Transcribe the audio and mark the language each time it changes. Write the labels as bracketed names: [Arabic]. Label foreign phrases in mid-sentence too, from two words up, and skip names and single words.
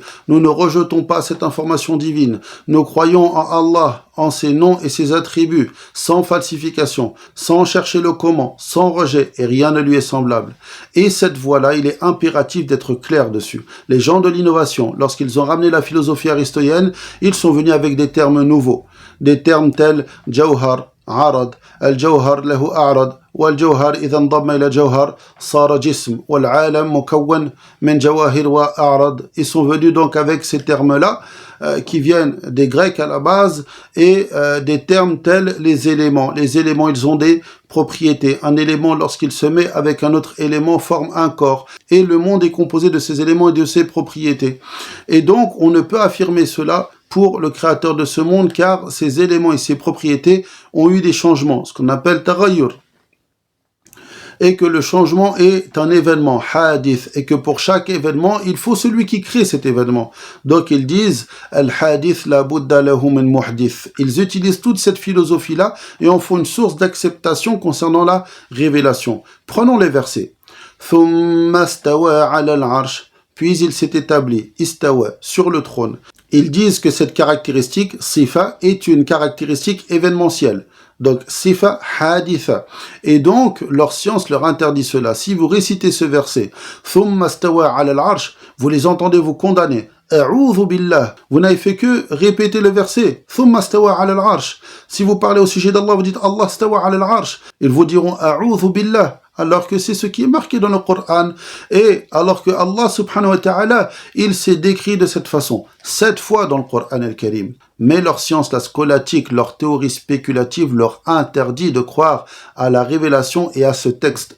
[French] Nous ne rejetons pas cette information divine. Nous croyons en Allah, en ses noms et ses attributs, sans falsification, sans chercher le comment, sans rejet, et rien ne lui est semblable. Et cette voie-là, il est impératif d'être clair dessus. Les gens de l'innovation, lorsqu'ils ont ramené la philosophie aristoïenne, ils sont venus avec des termes nouveaux. Des termes tels [Arabic] جوهر عرض الجوهر له أعراض, والجوهر إذا انضم إلى جوهر صار جسم والعالم مكون من جواهر وأعراض. [French] Ils sont venus donc avec ces termes-là qui viennent des Grecs à la base et des termes tels les éléments. Les éléments, ils ont des propriétés. Un élément, lorsqu'il se met avec un autre élément, forme un corps. Et le monde est composé de ces éléments et de ces propriétés. Et donc, on ne peut affirmer cela pour le créateur de ce monde car ces éléments et ces propriétés ont eu des changements, ce qu'on appelle taghayyur. Et que le changement est un événement, hadith, et que pour chaque événement, il faut celui qui crée cet événement. Donc ils disent, [Arabic] الحادث لا بد له من محدث. [French] Ils utilisent toute cette philosophie-là et en font une source d'acceptation concernant la révélation. Prenons les versets. [Arabic] ثم استوى على العرش. [French] Puis il s'est établi, istawa, sur le trône. Ils disent que cette caractéristique, sifa, est une caractéristique événementielle. [Arabic] Donc, صفة حادثة. [French] Et donc, leur science leur interdit cela. Si vous récitez ce verset, [Arabic] ثم استوى على العرش, [French] vous les entendez vous condamner. [Arabic] أعوذ بالله. [French] Vous n'avez fait que répéter le verset. [Arabic] ثم استوى على العرش. [French] Si vous parlez au sujet d'Allah, vous dites [Arabic] الله استوى على العرش. [French] Ils vous diront [Arabic] أعوذ بالله. [French] Alors que c'est ce qui est marqué dans le Coran. Et alors que Allah [Arabic] سبحانه وتعالى, [French] il s'est décrit de cette façon. 7 fois dans le Coran al-Karim. Mais leur science, la scolastique, leur théorie spéculative leur interdit de croire à la révélation et à ce texte.